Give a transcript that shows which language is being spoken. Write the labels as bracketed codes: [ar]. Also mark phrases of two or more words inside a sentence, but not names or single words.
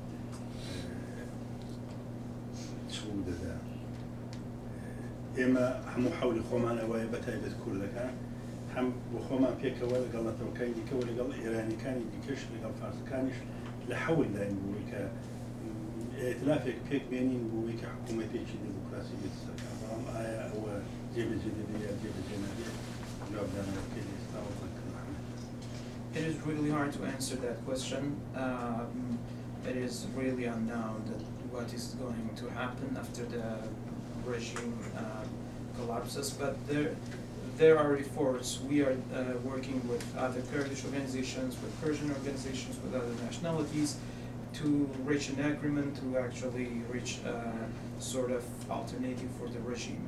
[ckb] چ دەدا ئێمە هەموو حەولی خۆمان ئەوەیە بەتایبەت کوردەکان هەم بۆ خۆمان پێکەوە لەگەڵ نەتەوەکانی دیکەوە لەگەڵ ئێرانیەکانی دیکەش لەگەڵ فارسەکانیش لە حەول داین بووی کە ئێتلافێک پێک بێنین بووی کە حکوومەتێکی دیموکراسی بێت سەرکار بەڵام ئایا ئەوە جێبەجێ دەبێت یا جێبەجێ نابێت جوابدانەوەکەی ئێستا [en] It is really hard to answer that question. It is really unknown that what is going to happen after the regime collapses, but there are efforts. We are working with other Kurdish organizations, with Persian organizations, with other nationalities to reach an agreement, to actually reach a sort of alternative for the regime.